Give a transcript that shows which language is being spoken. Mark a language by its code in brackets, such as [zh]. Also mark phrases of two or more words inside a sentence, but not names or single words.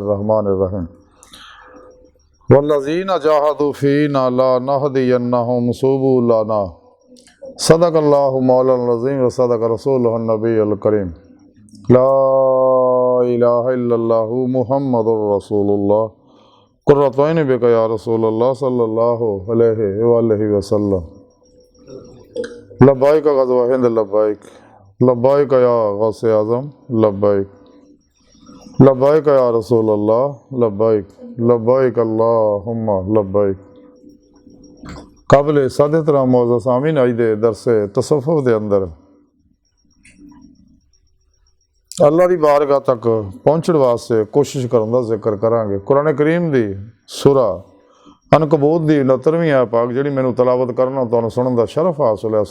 [ar] الرحمن الرحيم والذين جاهدوا فينا لنهدينهم سبلنا صدق الله مولانا العظيم و صدق رسوله النبي الكريم لا إله إلا الله محمد رسول الله قرة عيني بك يا رسول الله صلى الله عليه وسلم لبيك غزوة هند لبيك لبيك يا غوث الأعظم لبيك لبيك يا رسول الله لبيك لبيك اللهم لبيك. [pa] قابل سادات موجود سامعین آج دے درسِ تصوف دے اندر اللہ کی بارگاہ تک پہنچنے واسطے کوشش کرنے کا ذکر کرانگے. [ur] قرآن کریم کی سورہ عنکبوت کی 69ویں آیت پاک جی میں نے تلاوت کرنا تو سننے کا شرف حاصل ہے.